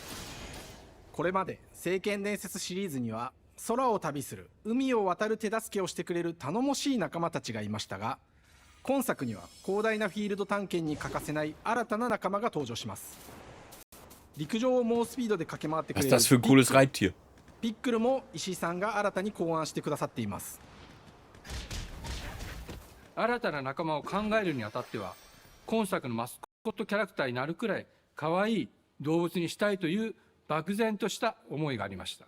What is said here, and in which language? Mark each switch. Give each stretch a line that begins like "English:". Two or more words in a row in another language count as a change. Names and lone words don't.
Japanese: これまで聖剣伝説シリーズには空を旅する海を渡る手助けをしてくれる頼もしい仲間たちがいましたが、今作には広大なフィールド探検に欠かせない新たな仲間が登場します。陸上を猛スピードで駆け回ってくれる
German: Was ist das für ein cooles Reittier?
Japanese: ピックルも石井さんが新たに考案してくださっています。新たな仲間を考えるにあたっては、今作のマスコットキャラクターになるくらい可愛い動物にしたいという漠然とした思いがありました。